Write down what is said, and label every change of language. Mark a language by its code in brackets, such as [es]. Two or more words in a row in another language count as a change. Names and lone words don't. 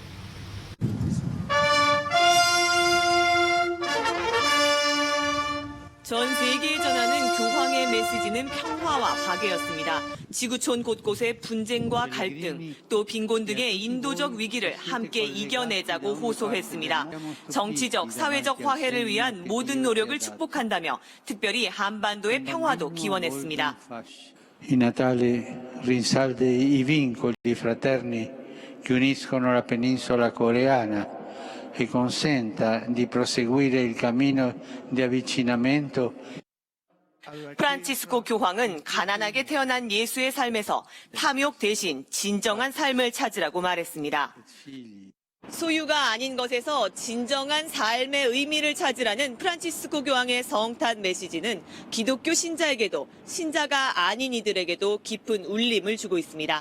[ko] 전 세계에 전하는 교황의 메시지는 평화와 박애였습니다. 지구촌 곳곳의 분쟁과 갈등, 또 빈곤 등의 인도적 위기를 함께 이겨내자고 호소했습니다. 정치적, 사회적 화해를 위한 모든 노력을 축복한다며 특별히 한반도의 평화도 기원했습니다. [it] Il Natale rinsalda I vincoli fraterni che uniscono la penisola coreana e consenta di proseguire il cammino di avvicinamento. [ko] 프란치스코 교황은 가난하게 태어난 예수의 삶에서 탐욕 대신 진정한 삶을 찾으라고 말했습니다. 소유가 아닌 것에서 진정한 삶의 의미를 찾으라는 프란치스코 교황의 성탄 메시지는 기독교 신자에게도 신자가 아닌 이들에게도 깊은 울림을 주고 있습니다.